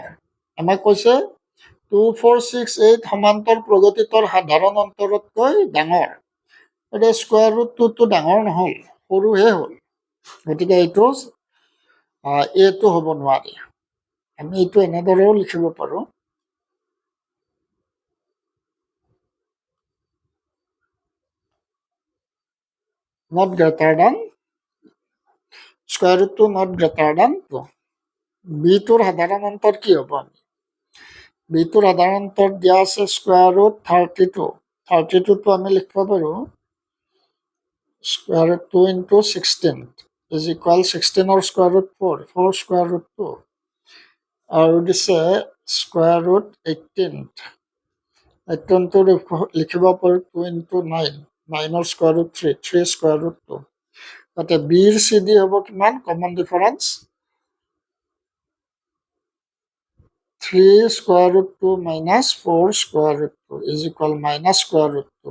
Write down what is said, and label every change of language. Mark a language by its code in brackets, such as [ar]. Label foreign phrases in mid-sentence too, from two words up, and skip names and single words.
[as] আমাক কৈছে 2, 4, 6, 8 সমান্তৰ প্ৰগতিটোৰ সাধাৰণ অন্তৰতকৈ ডাঙৰ। এতিয়া [en] square root [as] 2টো ডাঙৰ নহ'ল, সৰুহে হ'ল। গতিকে এইটো হ'ব নোৱাৰে। আমি এইটো এনেদৰেও লিখিব পাৰোঁ, [en] not greater than, square root [as] 2 [en] not greater than [as] 2। বিটোৰ সাধাৰণ অন্তৰ কি হ'ব, বিটোৰ সাধাৰণ অন্তৰ দিয়া আছে [en] square root [as] 32। 32টো আমি লিখিব পাৰোঁ [en] square root 2 into 16 is equal [as] 16ৰ [en] square root [as] 4, 4 [en] square root [as] 2 আৰু দিছে [en] square root [as] 18। 18টো লিখিব পাৰোঁ [en] 2 into 9, [as] 9ৰ [en] square root [as] 3, 3 [en] square root [as] 2। তাতে বিৰ [en] CD [as] হ'ব কিমান, [en] common difference 3 square root 2 minus 4 square root 2 is equal minus square root 2.